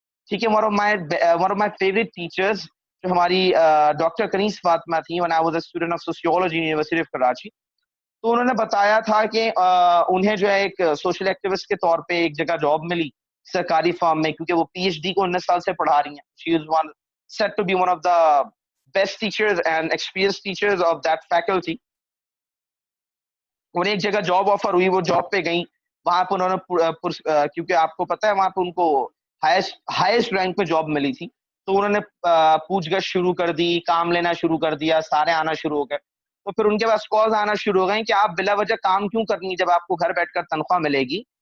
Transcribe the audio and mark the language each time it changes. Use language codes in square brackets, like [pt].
[ur] ٹھیک ہے, [en] one of my favorite teachers [ur] جو ہماری ڈاکٹر کنیز فاطمہ تھی, [en] when I was a student of sociology University of Karachi, [ur] تو انہوں نے بتایا تھا کہ انہیں جو ہے ایک سوشل ایکٹیوسٹ کے طور پہ ایک جگہ جاب ملی سرکاری فارم میں, کیونکہ وہ پی ایچ ڈی کو 19 سال سے پڑھا رہی ہیں. [en] She is said to be one of the best teachers and experienced teachers of that faculty. [ur] انہیں ایک جگہ جاب آفر ہوئی, وہ جاب پہ گئیں. وہاں پہ انہوں نے کیونکہ آپ کو پتا ہے وہاں پہ ان کو ہائیسٹ رینک پہ جاب ملی تھی, تو انہوں نے پوچھ گچھ شروع کر دی, کام لینا شروع کر دیا, سارے آنا شروع ہو گئے. تو پھر ان کے پاس کالز آنا شروع ہو گئے کہ آپ بلا وجہ کام کیوں کرنی جب آپ کو گھر بیٹھ کر تنخواہ ملے گی.